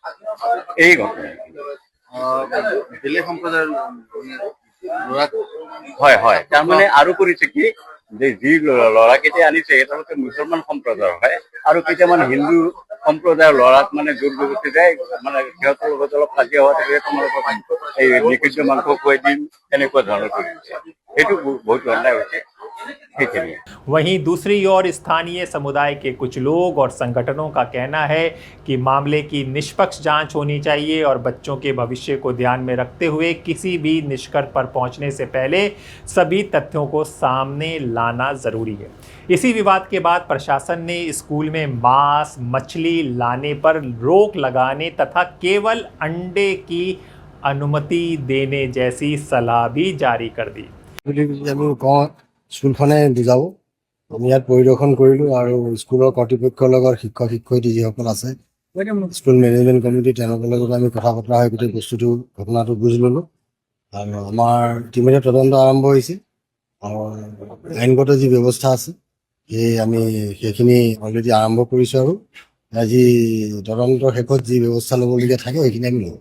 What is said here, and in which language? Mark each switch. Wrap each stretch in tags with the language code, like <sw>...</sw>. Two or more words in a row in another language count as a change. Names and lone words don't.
<as>এই ঘটনা বেলেগ সম্প্ৰদায়ৰ হয় হয়, তাৰমানে আৰু কৰিছে কি যে যি ল'ৰাকেইটাই আনিছে তেওঁলোকে মুছলমান সম্প্ৰদায়ৰ হয় আৰু কেইটামান হিন্দু সম্প্ৰদায়ৰ ল'ৰাক মানে জোৰ জবৰদস্তি যায়, মানে সিহঁতৰ লগত অলপ কাজিয়া হোৱা থাকে, তোমালোকক এই নিষিদ্ধ মাংস খুৱাই দিম, এনেকুৱা ধৰণৰ কৰিছে। সেইটো বহুত অন্যায় হৈছে।</as> <hi>वहीं दूसरी ओर स्थानीय समुदाय के कुछ लोग और संगठनों का कहना है कि मामले की निष्पक्ष जांच होनी चाहिए और बच्चों के भविष्य को ध्यान में रखते हुए किसी भी निष्कर्ष पर पहुंचने से पहले सभी तथ्यों को सामने लाना ज़रूरी है। इसी विवाद के बाद प्रशासन ने स्कूल में मांस मछली लाने पर रोक लगाने तथा केवल अंडे की अनुमति देने जैसी सलाह भी जारी कर दी।</hi> <as>আমি কওঁ স্কুলখনে বুজাব। আমি ইয়াত পৰিদৰ্শন কৰিলোঁ আৰু স্কুলৰ কৰ্তৃপক্ষৰ লগত শিক্ষক শিক্ষয়িত্ৰী যিসকল আছে</as> <en>school management committee</en> <as>তেওঁলোকৰ লগত আমি কথা বতৰা হৈ গোটেই বস্তুটো ঘটনাটো বুজি ল'লোঁ আৰু আমাৰ ইতিমধ্যে তদন্ত আৰম্ভ হৈছে আৰু আইনগত যি ব্যৱস্থা আছে আমি সেইখিনি অলৰেডি আৰম্ভ কৰিছোঁ আৰু আজি তদন্তৰ শেষত যি ব্যৱস্থা ল'বলগীয়া থাকে সেইখিনি আমি লওঁ।</as>